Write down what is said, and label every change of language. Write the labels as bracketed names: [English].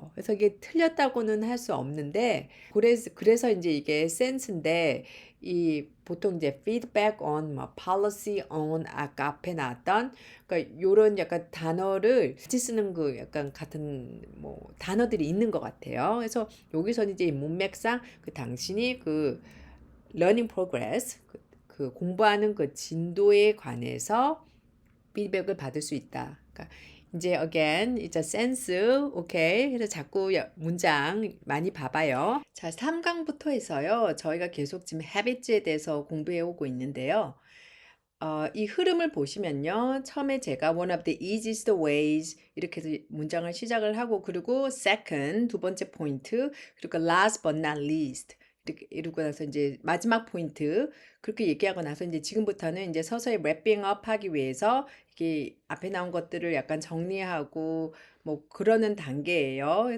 [Korean] 그래서 이게 틀렸다고는 할 수 없는데 그래서 이제 이게 센스인데 이 보통 이제 feedback on 뭐 policy on 아까 앞에 나왔던 그러니까 요런 약간 단어를 같이 쓰는 그 약간 같은 뭐 단어들이 있는 것 같아요. 그래서 여기서는 이제 이 문맥상 그 당신이 그 [English] learning progress [Korean] 그 공부하는 그 진도에 관해서 피드백을 받을 수 있다. 그러니까 이제 [English] again, it's a sense, [Korean] 오케이. 그래서 자꾸 문장 많이 봐봐요. 자, 3강부터 해서요. 저희가 계속 지금 habits에 대해서 공부해 오고 있는데요. 이 흐름을 보시면요. 처음에 제가 [English] one of the easiest ways [Korean] 이렇게 해서 문장을 시작을 하고 그리고 second 두 번째 포인트 그리고 [English] last but not least [Korean] 이렇게 이러고 나서 이제 마지막 포인트 그렇게 얘기하고 나서 이제 지금부터는 이제 서서히 랩핑 업 하기 위해서 이렇게 앞에 나온 것들을 약간 정리하고 뭐 그러는 단계예요.